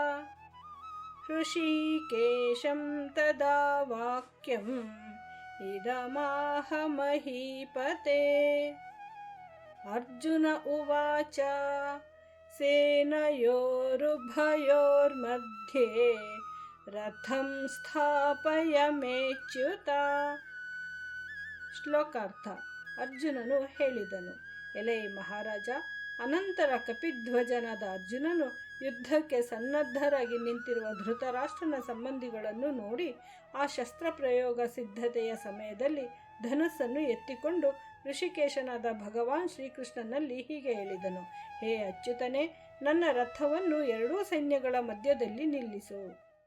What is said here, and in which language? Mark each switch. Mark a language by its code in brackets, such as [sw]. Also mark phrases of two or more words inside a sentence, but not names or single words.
[sa] ऋषिकेशं तदा वाक्यम् इदमाह महीपते अर्जुन उवाच सेनयोरुभयोर्मध्ये रथं ಸ್ಥಾಪಯಮೇಚ್ಯುತ. [kn] ಶ್ಲೋಕಾರ್ಥ. ಅರ್ಜುನನು ಹೇಳಿದನು, ಎಲೈ ಮಹಾರಾಜ, ಅನಂತರ ಕಪಿಧ್ವಜನಾದ ಅರ್ಜುನನು ಯುದ್ಧಕ್ಕೆ ಸನ್ನದ್ಧರಾಗಿ ನಿಂತಿರುವ ಧೃತರಾಷ್ಟ್ರನ ಸಂಬಂಧಿಗಳನ್ನು ನೋಡಿ ಆ ಶಸ್ತ್ರಪ್ರಯೋಗ ಸಿದ್ಧತೆಯ ಸಮಯದಲ್ಲಿ ಧನಸ್ಸನ್ನು ಎತ್ತಿಕೊಂಡು ಋಷಿಕೇಶನಾದ ಭಗವಾನ್ ಶ್ರೀಕೃಷ್ಣನಲ್ಲಿ ಹೀಗೆ ಹೇಳಿದನು, ಹೇ ಅಚ್ಯುತನೇ, ನನ್ನ ರಥವನ್ನು ಎರಡೂ ಸೈನ್ಯಗಳ ಮಧ್ಯದಲ್ಲಿ ನಿಲ್ಲಿಸು.